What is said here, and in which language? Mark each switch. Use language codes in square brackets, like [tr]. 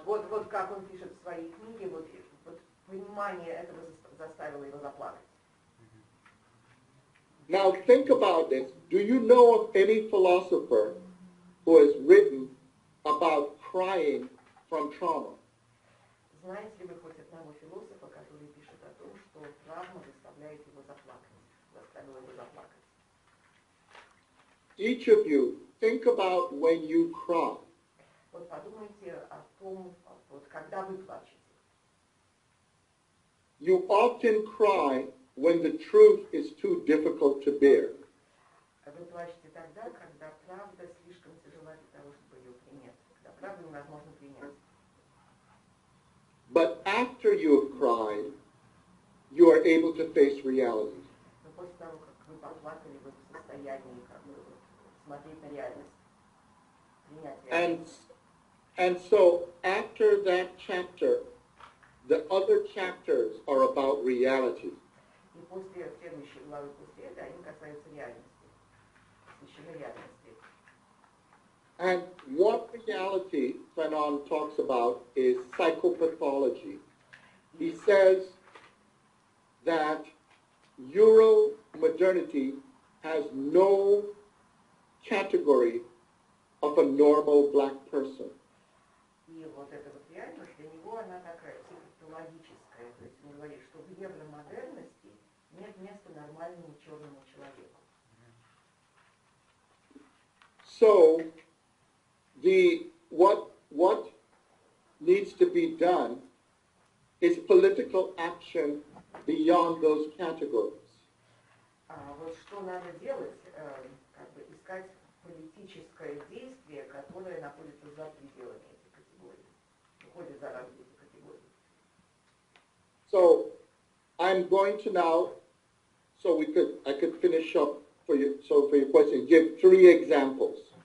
[ru] Вот как он пишет в своей книге, вот понимание этого заставило его заплакать. [en] Now think about this. Do you know of any philosopher who has written about crying from trauma? [ru] Знаете ли вы хоть одного философа, который пишет о том, что травма заставляет его заплакать, заставила его заплакать? [en] Each of you, think about when you cry. [ru] Вот подумайте о том, вот когда вы плачете. [en] You often cry when the truth is too difficult to bear. [ru] Вы плачете тогда, когда правда слишком тяжела для того, чтобы ее принять, когда правду невозможно принять. [en] But after you have cried, you are able to face reality. [ru] Но после того, как вы поплакали, вы в состоянии как бы смотреть на реальность, принять реальность. [en] And so after that chapter, the other chapters are about reality. [ru] И после следующей главы после этого они касаются реальности, посвящены реальности. [en] And what reality Fanon talks about is psychopathology. He says that Euro-modernity has no category of a normal black person. [ru] И вот эта вот реальность, для него она такая психопатологическая. То есть он говорит, что в евромодерности нет места нормальному черному человеку. [en] So, what needs to be done is political action beyond those categories. [ru] Вот что надо делать, как бы искать политическое действие, которое находится за пределами этих категорий, выходит за рамки этих категорий. [en] So, I'm going to now, I could finish up for you. So for your question, give 3 examples.